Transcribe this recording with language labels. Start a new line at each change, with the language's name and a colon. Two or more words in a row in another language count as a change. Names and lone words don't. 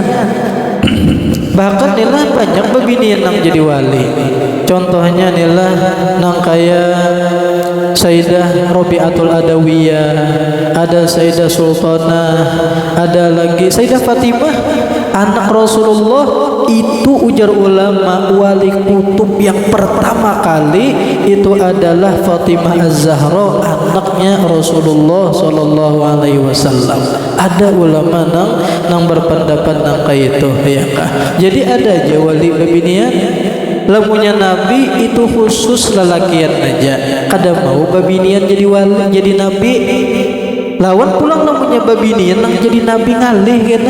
Banjar: Bahkan nilah banyak bebinian yang jadi wali. Contohnya nilah nang kaya Sayyidah Rabi'atul Adawiyah, ada Sayyidah Sultanah, ada lagi Sayyidah Fatimah anak Rasulullah.
Indonesian: Itu ujar ulama wali kutub yang pertama kali itu adalah Fatimah Az-Zahra, anaknya Rasulullah
Arabic: صلى الله عليه وسلم.
Banjar: Ada ulama nang berpendapat nang kayak itu ya kah. Jadi ada aja wali bebinian. Lamunya nabi itu khusus lelakian aja. Kada mau babinian jadi wali, jadi nabi. Lawan pulang lamunya babinian nang jadi nabi ngalih kena.